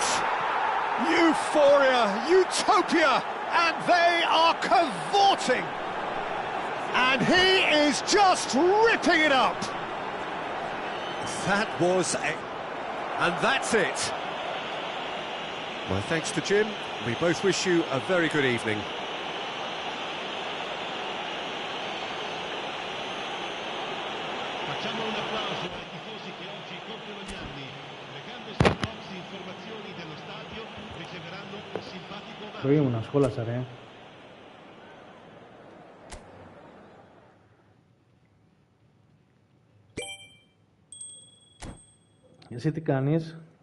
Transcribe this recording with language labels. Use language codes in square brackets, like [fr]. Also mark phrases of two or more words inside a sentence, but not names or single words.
[en] Euphoria, utopia, and they are cavorting. And he is just ripping it up. That was a... And that's it. My thanks to Jim. We both wish you a very good evening. [it] Facciamo un applauso ai tifosi che oggi compiono gli anni. Legando sul box informazioni dello stadio, riceveranno un simpatico omaggio. [el] Το ήμουν, σχόλασα ρε. Εσύ τι κάνεις?